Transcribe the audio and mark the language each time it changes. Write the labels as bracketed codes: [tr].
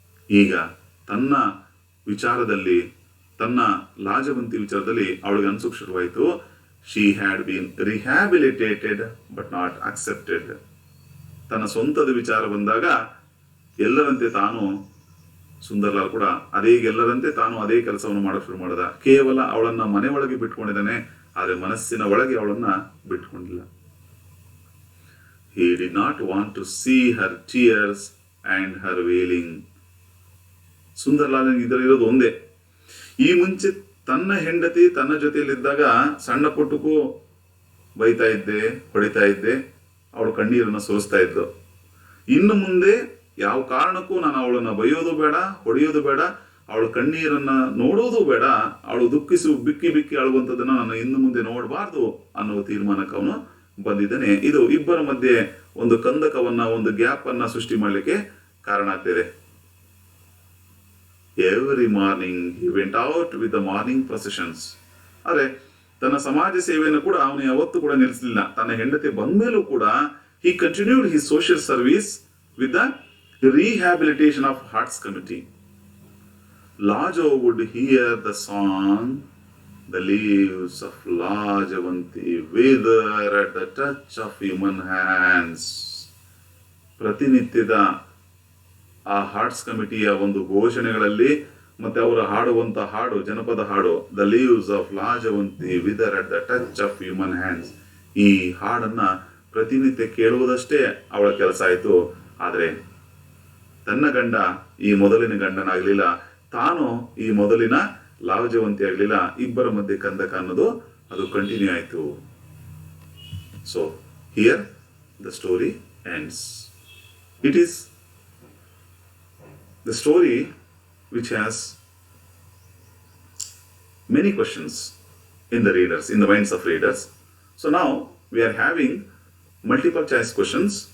[kn] ಈಗ ತನ್ನ ವಿಚಾರದಲ್ಲಿ, ತನ್ನ ಲಾಜವಂತಿ ವಿಚಾರದಲ್ಲಿ ಅವಳಿಗೆ ಅನ್ಸೋಕ್ ಶುರುವಾಯಿತು, [en] She had been rehabilitated but not accepted. [kn] ತನ್ನ ಸ್ವಂತದ ವಿಚಾರ ಬಂದಾಗ ಎಲ್ಲರಂತೆ ತಾನು, ಸುಂದರ್ಲಾಲ್ ಕೂಡ ಎಲ್ಲರಂತೆ ತಾನು ಅದೇ ಕೆಲಸವನ್ನು ಮಾಡಕ್ ಶುರು ಮಾಡಿದ. ಕೇವಲ ಅವಳನ್ನ ಮನೆ ಒಳಗೆ ಬಿಟ್ಕೊಂಡಿದ್ದಾನೆ, ಆದರೆ ಮನಸ್ಸಿನ ಒಳಗೆ ಅವಳನ್ನ ಬಿಟ್ಕೊಂಡಿಲ್ಲ. [en] He did not want to see her tears and her wailing. [kn] Sunderlal ಇದರಲ್ಲಿರೋದು ಒಂದೇ, ಈ ಮುಂಚೆ ತನ್ನ ಹೆಂಡತಿ ತನ್ನ ಜೊತೆಯಲ್ಲಿದ್ದಾಗ ಸಣ್ಣ ಪುಟ್ಟಕ್ಕೂ ಬೈತಾ ಇದ್ದೆ, ಹೊಡಿತಾ ಇದ್ದೆ, ಅವಳು ಕಣ್ಣೀರನ್ನ ಸುರಿಸ್ತಾ ಇದ್ಲು. ಇನ್ನು ಮುಂದೆ ಯಾವ ಕಾರಣಕ್ಕೂ ನಾನು ಅವಳನ್ನ ಬೈಯೋದು ಬೇಡ, ಹೊಡೆಯೋದು ಬೇಡ, ಅವಳ ಕಣ್ಣೀರನ್ನ ನೋಡೋದು ಬೇಡ, ಅವಳು ಬಿಕ್ಕಿ ಬಿಕ್ಕಿ ಅಳುವಂಥದ್ದನ್ನ ನಾನು ಇನ್ನು ಮುಂದೆ ನೋಡಬಾರ್ದು ಅನ್ನುವ ತೀರ್ಮಾನಕ್ಕೆ ಅವನು ಬಂದಿದ್ದಾನೆ. ಇದು ಇಬ್ಬರ ಮಧ್ಯೆ ಒಂದು ಕಂದಕವನ್ನ, ಒಂದು ಗ್ಯಾಪ್ ಅನ್ನ ಸೃಷ್ಟಿ ಮಾಡಲಿಕ್ಕೆ ಕಾರಣ ಆಗ್ತಿದೆ. [en] Every morning he went out with the morning processions. [kn] ಆದ್ರೆ ತನ್ನ ಸಮಾಜ ಸೇವೆಯನ್ನು ಕೂಡ ಅವನು ಯಾವತ್ತೂ ಕೂಡ ನಿಲ್ಲಿಸಲಿಲ್ಲ. ತನ್ನ ಹೆಂಡತಿ ಬಂದ ಮೇಲೂ ಕೂಡ [en] He continued his social service with the rehabilitation of hearts committee. Lajo would hear the song, the leaves of Lajavanti wither at the touch of human hands. [kn] ಪ್ರತಿನಿತ್ಯದ ಆ ಹಾರ್ಟ್ಸ್ ಕಮಿಟಿಯ ಒಂದು ಘೋಷಣೆಗಳಲ್ಲಿ ಮತ್ತೆ ಅವರು ಹಾಡುವಂತ ಹಾಡು, ಜನಪದ ಹಾಡು, [en] the leaves of Lajavanti wither at the touch of human hands, [kn] ಈ ಹಾಡನ್ನ ಪ್ರತಿನಿತ್ಯ ಕೇಳುವುದಷ್ಟೇ ಅವಳ ಕೆಲಸ ಆಯಿತು. ಆದರೆ ತನ್ನ ಗಂಡ ಈ ಮೊದಲಿನ ಗಂಡನಾಗ್ಲಿಲ್ಲ, ತಾನು ಈ ಮೊದಲಿನ ಲಾಜವಂತಿ ಆಗ್ಲಿಲ್ಲ. ಇಬ್ಬರ ಮಧ್ಯೆ ಕಂದಕ ಅನ್ನೋದು ಅದು ಕಂಟಿನ್ಯೂ ಆಯಿತು. [en] So here the story ends. It is the story which has many questions in the readers, in the minds of readers. So now we are having multiple choice questions.